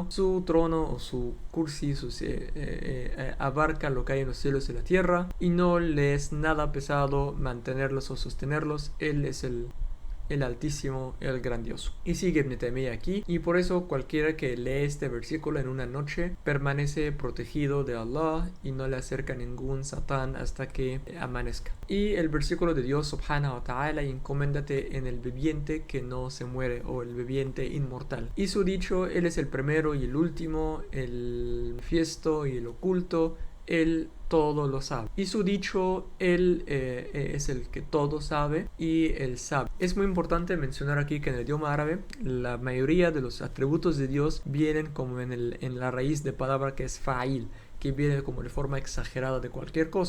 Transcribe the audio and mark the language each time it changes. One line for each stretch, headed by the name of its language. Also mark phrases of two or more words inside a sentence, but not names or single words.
Spanish: Su trono o su kursi abarca lo que hay en los cielos y la tierra y no le es nada pesado mantenerlos o sostenerlos. Él es el Altísimo, el Grandioso. Y sigue Ibn Taymiyyah aquí, y por eso cualquiera que lee este versículo en una noche permanece protegido de Allah y no le acerca ningún satán hasta que amanezca. Y el versículo de Dios
Arabic: سبحانه وتعالى:
Spanish: encoméndate en el viviente que no se muere, o el viviente inmortal. Y su dicho: Él es el primero y el último, el manifiesto y el oculto, Él todo lo sabe. Y su dicho: Él es el que todo sabe y Él sabe. Es muy importante mencionar aquí que en el idioma árabe la mayoría de los atributos de Dios vienen como en la raíz de palabra que es fa'il, que viene como de forma exagerada de cualquier cosa.